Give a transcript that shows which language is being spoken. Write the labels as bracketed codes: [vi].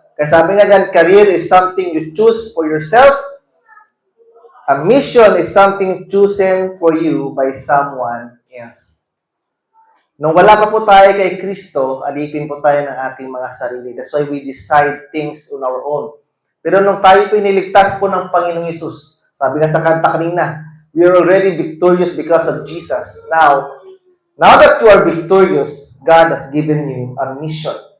[tl] Kaya sabi nga dyan, [en] career is something you choose for yourself. A mission is something chosen for you by someone else. [tl] Nung wala pa po tayo kay Kristo, alipin po tayo ng ating mga sarili. [en] That's why we decide things on our own. [tl] Pero nung tayo po iniligtas po ng Panginoong Yesus, sabi nga sa kanta kanina, [en] we are already victorious because of Jesus. Now that you are victorious, God has given you a mission.